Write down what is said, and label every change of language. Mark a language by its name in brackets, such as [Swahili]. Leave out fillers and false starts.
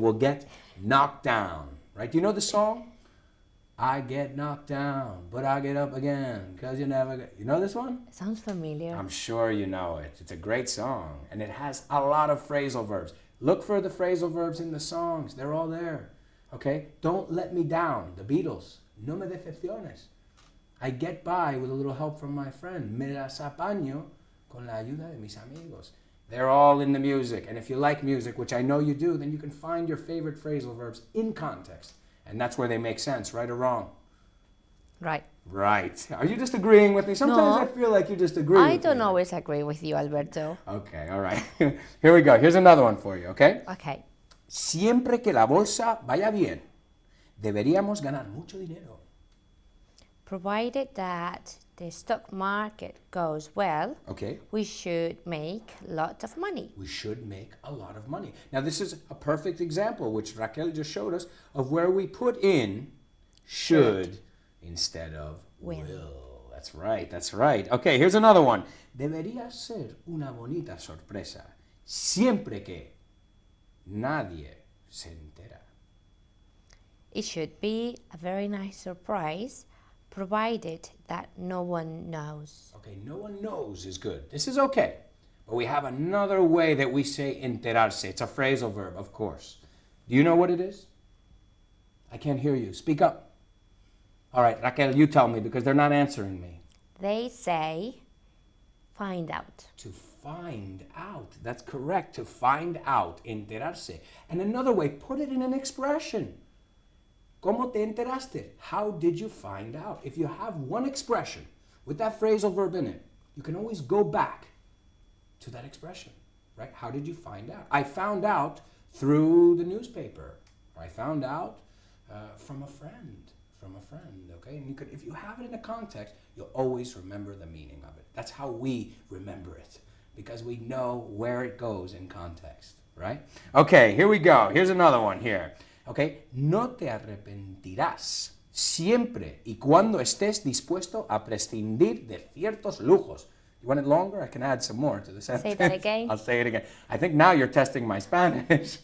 [English] Will get knocked down, right? Do you know the song? I get knocked down, but I get up again, because you never get... You know this one? It sounds familiar. I'm sure you know it. It's a great song, and it has a lot of phrasal verbs. Look for the phrasal verbs in the songs. They're all there, okay? Don't let me down. The Beatles. [Spanish] No me decepciones. [English] I get by with a little help from my friend. [Spanish] Me las apaño con la ayuda de mis amigos. [English] They're all in the music. And if you like music, which I know you do, then you can find your favorite phrasal verbs in context. And that's where they make sense, right or wrong? Right. Right. Are you just agreeing with me? Sometimes No. I feel like you just agree with me. I don't always agree with you, Alberto. Okay, all right. Here we go. Here's another one for you, okay? Okay. [Spanish] Siempre que la bolsa vaya bien, deberíamos ganar mucho dinero. [English] Provided that the stock market goes well, Okay. we should make lots of money. We should make a lot of money. Now, this is a perfect example, which Raquel just showed us, of where we put in should instead of will. That's right, that's right. Okay, here's another one. [Spanish] Debería ser una bonita sorpresa siempre que nadie se entera. [English] It should be a very nice surprise, provided that no one knows. Okay, no one knows is good. This is okay. But we have another way that we say enterarse. It's a phrasal verb, of course. Do you know what it is? I can't hear you. Speak up. All right, Raquel, you tell me because they're not answering me. They say, find out. To find out. That's correct. To find out. Enterarse. And another way, put it in an expression. [Spanish] ¿Cómo te enteraste? [English] How did you find out? If you have one expression with that phrasal verb in it, you can always go back to that expression, right? How did you find out? I found out through the newspaper, or I found out from a friend, okay? And you could, if you have it in a context, you'll always remember the meaning of it. That's how we remember it, because we know where it goes in context, right? Okay, here we go. Here's another one here. [Spanish] Okay, no te arrepentirás siempre y cuando estés dispuesto a prescindir de ciertos lujos. [English] You want it longer? I can add some more to the sentence. Say that again. I'll say it again. I think now you're testing my Spanish.